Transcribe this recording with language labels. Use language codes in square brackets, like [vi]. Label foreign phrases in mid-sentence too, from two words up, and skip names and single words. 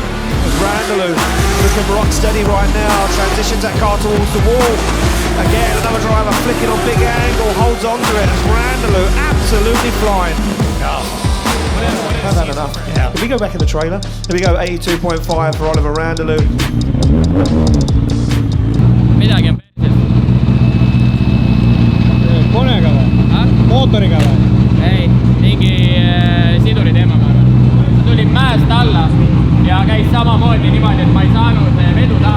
[en] As Randalou looking rock steady right now, transitions that car towards the wall. Again another driver flicking on big angle, holds on to it as Randalou absolutely flying. I've had enough. Yeah. If we go back in the trailer, here we go 82.5 for Oliver Randalou. [et] Midagi on päriselt. Konega või? Mootoriga või? Ei, mingi siduri teema ma arvan. Ma tulin mäest alla ja käis samamoodi niimoodi, et ma ei saanud vedu taha.